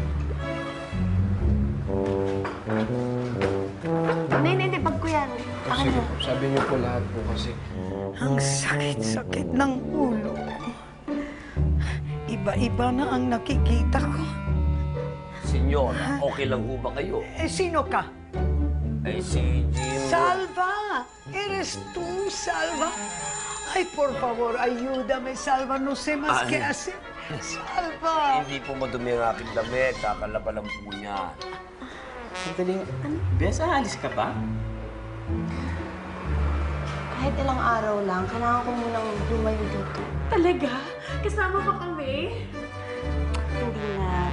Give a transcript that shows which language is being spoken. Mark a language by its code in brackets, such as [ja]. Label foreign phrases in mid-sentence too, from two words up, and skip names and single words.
[tl] Hindi. Bag ko yan. Akin Sige mo. po, sabi niyo po lahat po kasi. Ang sakit-sakit ng ulo. Iba-iba na ang nakikita ko. Senyora, okay lang ho ba kayo? Sino ka? Eh, si Jim... [es] Salva! Eres tú, Salva? Ay, por favor, ayúdame, Salva. No sé más qué hacer. Salva! [tl] Hindi po madumi ang aking damit. Kakalaba lang po niya. Sandaling, Bes, aalis ka ba? Kahit ilang araw lang, kailangan ko munang lumayo dito. Talaga? Kasama pa kami? Hindi na.